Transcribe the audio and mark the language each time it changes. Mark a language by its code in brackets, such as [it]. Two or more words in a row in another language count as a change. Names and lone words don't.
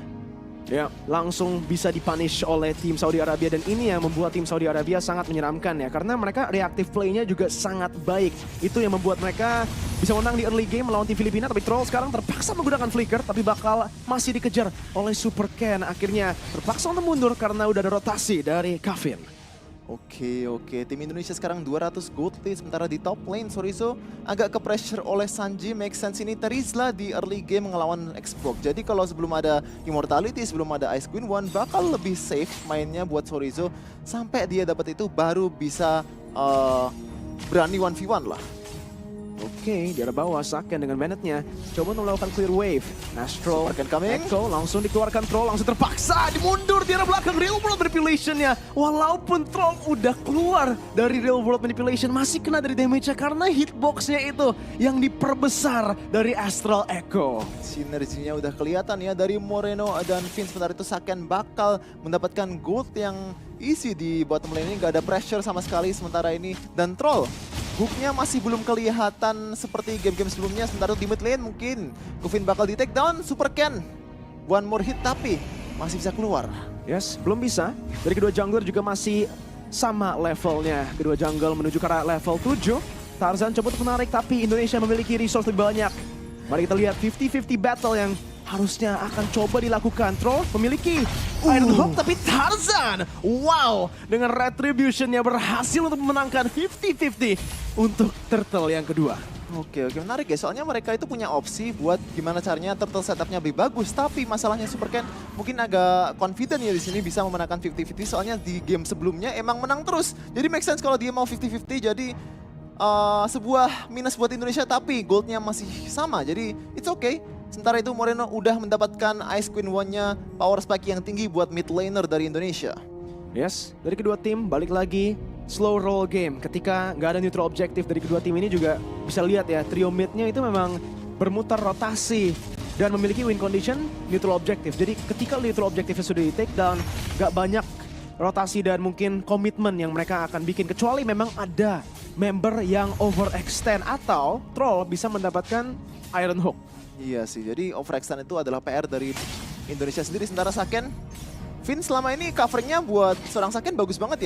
[id] Ya, langsung bisa dipunish oleh tim Saudi Arabia dan ini yang membuat tim Saudi Arabia sangat menyeramkan ya karena mereka [en] reactive play- [id] nya juga sangat baik. Itu yang membuat mereka bisa menang di [en] early game [id] melawan tim Filipina, tapi Troll sekarang terpaksa menggunakan flicker tapi bakal masih dikejar oleh Superken. Akhirnya terpaksa untuk mundur karena udah ada rotasi dari Kevin. Oke. Tim Indonesia sekarang 200 [en] gold lead, [id] sementara di [en] top lane [id] Chorizo agak ke pressure oleh Sanji. [en] Make sense [id] ini Terizla di [en] early game [id] ngelawan Xbox. Jadi kalau sebelum ada Immortality, sebelum ada Ice Queen One, bakal lebih safe mainnya buat Chorizo. Sampai dia dapat itu baru bisa berani 1v1 lah. Oke, di arah bawah Saken dengan Bennett-nya coba untuk melakukan [en] clear wave. [id] Astro, Echo langsung dikeluarkan Troll, langsung terpaksa dimundur di arah belakang Real World Manipulation-nya. Walaupun Troll udah keluar dari Real World Manipulation, masih kena dari damage-nya karena hitbox-nya itu yang diperbesar dari Astral Echo. Sinerginya udah kelihatan ya dari Moreno dan Vince. Sementara itu Saken bakal mendapatkan gold yang easy di [en] bottom lane [id] ini, gak ada pressure sama sekali sementara ini. Dan Troll hooknya masih belum kelihatan seperti game-game sebelumnya. Sementara di [en] mid lane [id] mungkin Kevin bakal di [en] take down. [id] Superken [en] one more hit [id] tapi masih bisa keluar. Yes, belum bisa. Dari kedua jungler juga masih sama levelnya. Kedua jungle menuju ke arah level 7. Tarzan coba untuk menarik tapi Indonesia memiliki resource lebih banyak. Mari kita lihat 50-50 battle yang harusnya akan coba dilakukan. Troll memiliki Iron Hook tapi Tarzan, wow, dengan retribution-nya berhasil untuk memenangkan 50-50 untuk Turtle yang kedua. Oke, menarik ya. Soalnya mereka itu punya opsi buat gimana caranya Turtle setupnya lebih bagus. Tapi masalahnya Superken mungkin agak confident ya di sini bisa memenangkan 50-50. Soalnya di game sebelumnya emang menang terus. Jadi [en] make sense [id] kalau dia mau 50-50. Jadi sebuah minus buat Indonesia tapi goldnya masih sama. [en] Jadi it's okay. [id] Sementara itu Moreno udah mendapatkan Ice Queen One-nya, [en] power spike [id] yang tinggi buat [en] mid laner [id] dari Indonesia. Yes, dari kedua tim balik lagi [en] slow roll game. [id] Ketika nggak ada [en] neutral objective [id] dari kedua tim ini juga bisa lihat ya, trio mid-nya itu memang bermutar rotasi dan memiliki [en] win condition neutral objective. [id] Jadi ketika [en] neutral objective [id] sudah di [en] take down, [id] nggak banyak rotasi dan mungkin komitmen yang mereka akan bikin. Kecuali memang ada member yang overextend atau Troll bisa mendapatkan Iron Hook. Iya sih, jadi overextend itu adalah PR dari Indonesia sendiri. Sementara Saken, Vin selama ini coveringnya buat seorang Saken bagus banget ya.